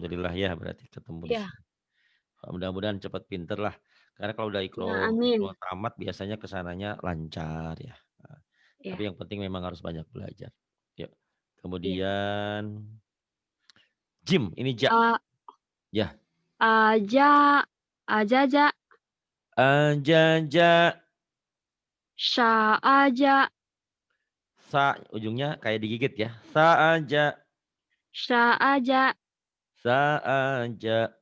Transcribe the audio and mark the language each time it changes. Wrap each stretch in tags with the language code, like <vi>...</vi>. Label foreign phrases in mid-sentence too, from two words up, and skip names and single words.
<id>alhamdulillah ya berarti ketemu di Iya, sini. Mudah-mudahan cepat pinter lah, karena kalau udah iya, iqro amin. tamat biasanya ke sananya lancar ya, tapi Iya, yang penting memang harus banyak belajar. Yuk, iya. kemudian gym, ini ja, A ya, aja, ajaja, ajaja, sya aja, sa ujungnya kayak digigit ya, sa aja, sya aja, sa aja,</id>